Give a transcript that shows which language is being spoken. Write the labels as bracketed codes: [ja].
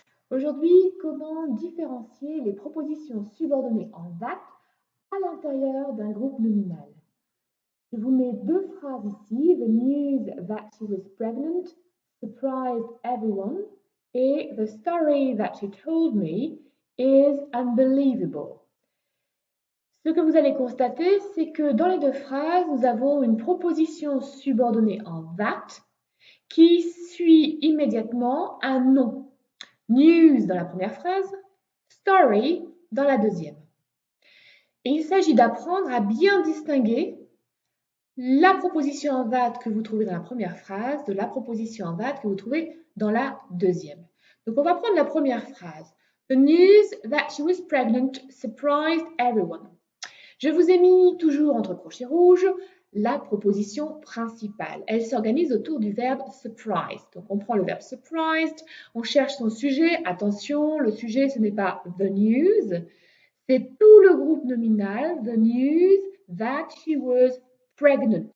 [fr] Aujourd'hui, comment différencier les propositions subordonnées en that à l'intérieur d'un groupe nominal? Je vous mets deux phrases ici. [en] The news that she was pregnant surprised everyone [fr] et [en] the story that she told me is unbelievable. [fr] Ce que vous allez constater, c'est que dans les deux phrases, nous avons une proposition subordonnée en that qui suit immédiatement un nom. News dans la première phrase, story dans la deuxième. Et il s'agit d'apprendre à bien distinguer la proposition en that que vous trouvez dans la première phrase de la proposition en that que vous trouvez dans la deuxième. Donc on va prendre la première phrase. [en] The news that she was pregnant surprised everyone. [fr] Je vous ai mis toujours entre crochets rouges la proposition principale. Elle s'organise autour du verbe surprised. Donc on prend le verbe surprised, on cherche son sujet. Attention, le sujet ce n'est pas [en] the news, [fr] c'est tout le groupe nominal, [en] the news that she was pregnant.